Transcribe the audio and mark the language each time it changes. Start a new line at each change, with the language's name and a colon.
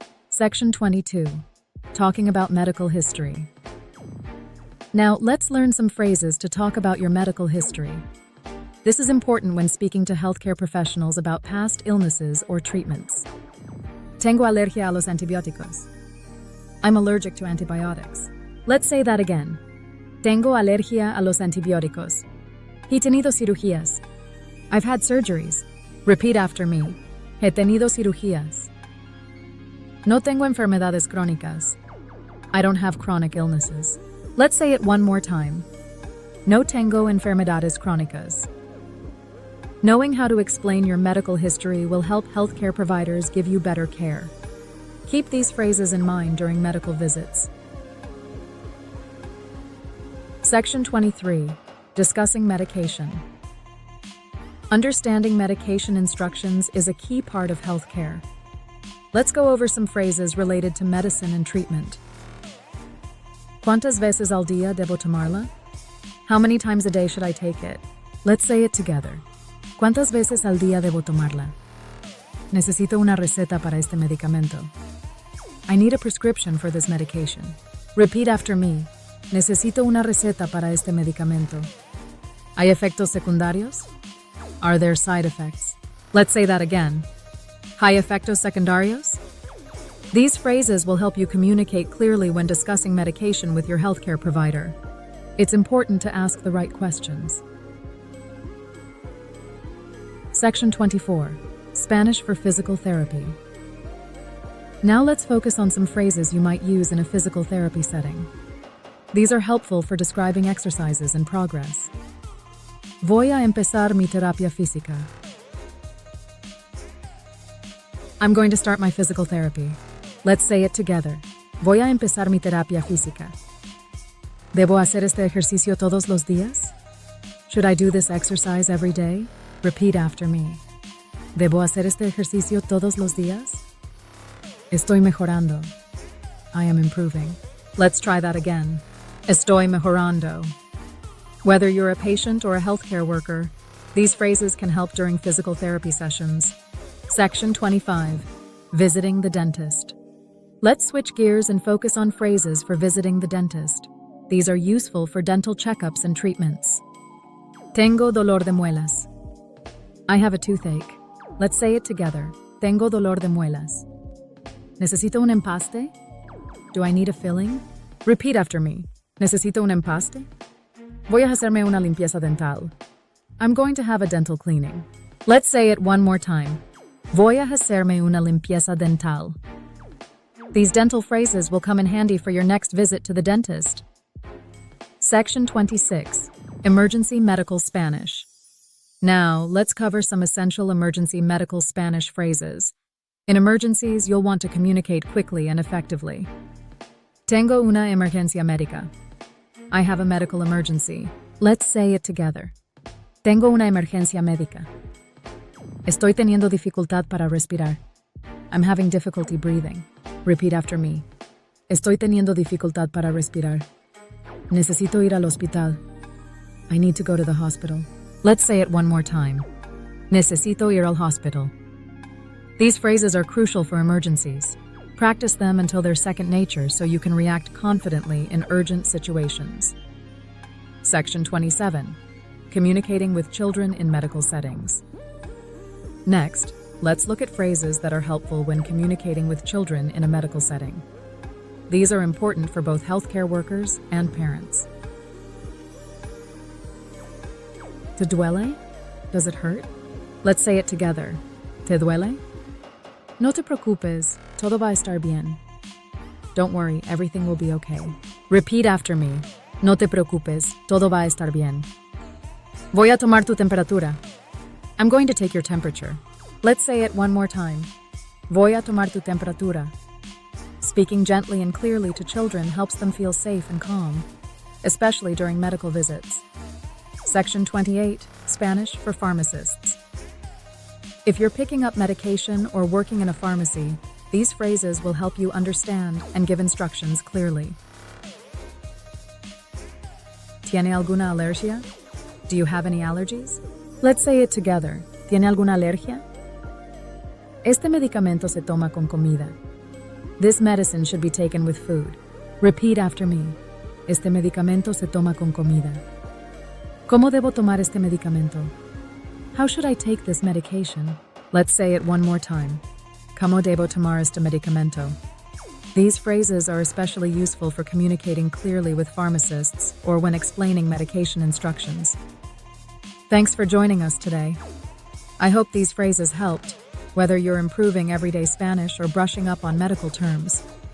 English: Section 22. Talking about medical history. Now, let's learn some phrases to talk about your medical history. This is important when speaking to healthcare professionals about past illnesses or treatments.
Spanish: Tengo alergia a los antibióticos.
English: I'm allergic to antibiotics. Let's say that again.
Spanish: Tengo alergia a los antibióticos. He tenido cirugías.
English: I've had surgeries. Repeat after me.
Spanish: He tenido cirugías. No tengo enfermedades crónicas.
English: I don't have chronic illnesses. Let's say it one more time.
Spanish: No tengo enfermedades crónicas.
English: Knowing how to explain your medical history will help healthcare providers give you better care. Keep these phrases in mind during medical visits. Section 23. Discussing medication. Understanding medication instructions is a key part of healthcare. Let's go over some phrases related to medicine and treatment.
Spanish: ¿Cuántas veces al día debo tomarla?
English: How many times a day should I take it? Let's say it together.
Spanish: ¿Cuántas veces al día debo tomarla? Necesito una receta para este medicamento.
English: I need a prescription for this medication. Repeat after me.
Spanish: Necesito una receta para este medicamento. ¿Hay efectos secundarios?
English: Are there side effects? Let's say that again.
Spanish: ¿Hay efectos secundarios?
English: These phrases will help you communicate clearly when discussing medication with your healthcare provider. It's important to ask the right questions. Section 24. Spanish for physical therapy. Now let's focus on some phrases you might use in a physical therapy setting. These are helpful for describing exercises and progress.
Spanish: Voy a empezar mi terapia física.
English: I'm going to start my physical therapy. Let's say it together.
Spanish: Voy a empezar mi terapia física. ¿Debo hacer este ejercicio todos los días?
English: Should I do this exercise every day? Repeat after me.
Spanish: ¿Debo hacer este ejercicio todos los días? Estoy mejorando.
English: I am improving. Let's try that again.
Spanish: Estoy mejorando.
English: Whether you're a patient or a healthcare worker, these phrases can help during physical therapy sessions. Section 25. Visiting the dentist. Let's switch gears and focus on phrases for visiting the dentist. These are useful for dental checkups and treatments.
Spanish: Tengo dolor de muelas.
English: I have a toothache. Let's say it together.
Spanish: Tengo dolor de muelas. ¿Necesito un empaste?
English: Do I need a filling? Repeat after me.
Spanish: ¿Necesito un empaste? Voy a hacerme una limpieza dental.
English: I'm going to have a dental cleaning. Let's say it one more time.
Spanish: Voy a hacerme una limpieza dental.
English: These dental phrases will come in handy for your next visit to the dentist. Section 26. Emergency Medical Spanish. Now, let's cover some essential emergency medical Spanish phrases. In emergencies, you'll want to communicate quickly and effectively.
Spanish: Tengo una emergencia médica.
English: I have a medical emergency. Let's say it together.
Spanish: Tengo una emergencia médica. Estoy teniendo dificultad para respirar.
English: I'm having difficulty breathing. Repeat after me.
Spanish: Estoy teniendo dificultad para respirar. Necesito ir al hospital.
English: I need to go to the hospital. Let's say it one more time.
Spanish: Necesito ir al hospital.
English: These phrases are crucial for emergencies. Practice them until they're second nature so you can react confidently in urgent situations. Section 27. Communicating with children in medical settings. Next, let's look at phrases that are helpful when communicating with children in a medical setting. These are important for both healthcare workers and parents.
Spanish: ¿Te duele?
English: Does it hurt? Let's say it together.
Spanish: ¿Te duele? No te preocupes, todo va a estar bien.
English: Don't worry, everything will be okay. Repeat after me.
Spanish: No te preocupes, todo va a estar bien. Voy a tomar tu temperatura.
English: I'm going to take your temperature. Let's say it one more time.
Spanish: Voy a tomar tu temperatura.
English: Speaking gently and clearly to children helps them feel safe and calm, especially during medical visits. Section 28. Spanish for pharmacists. If you're picking up medication or working in a pharmacy, these phrases will help you understand and give instructions clearly.
Spanish: ¿Tiene alguna alergia?
English: Do you have any allergies? Let's say it together.
Spanish: ¿Tiene alguna alergia? Este medicamento se toma con comida.
English: This medicine should be taken with food. Repeat after me.
Spanish: Este medicamento se toma con comida. ¿Cómo debo tomar este medicamento?
English: How should I take this medication? Let's say it one more time.
Spanish: ¿Cómo debo tomar este medicamento?
English: These phrases are especially useful for communicating clearly with pharmacists or when explaining medication instructions. Thanks for joining us today. I hope these phrases helped, whether you're improving everyday Spanish or brushing up on medical terms.